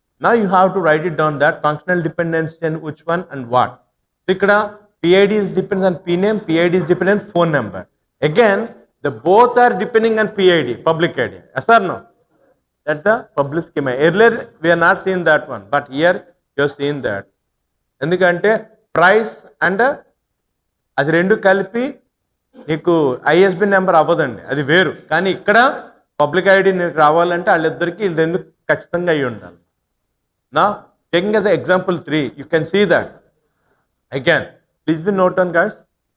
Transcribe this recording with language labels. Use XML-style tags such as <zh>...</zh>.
<en>Now you have to write it down that functional dependency and which one and what. So ikkada PID is dependent on P name, PID is dependent on phone number. Again, the both are depending on PID, public ID. Yes or no? That's the public schema. Earlier we are not seeing that one, but here you are seeing that.</en> <te>ఎందుకంటే price and అది రెండు కలిపి నీకు ISB number అవ్వదండి, అది వేరు. కానీ ఇక్కడ పబ్లిక్ ఐడి నీకు రావాలంటే వాళ్ళిద్దరికి వీళ్ళు రెండు ఖచ్చితంగా అయ్యి ఉండాలి.</te> <en>నా taking as an example 3, you can see that. Again, please be note on guys.</en>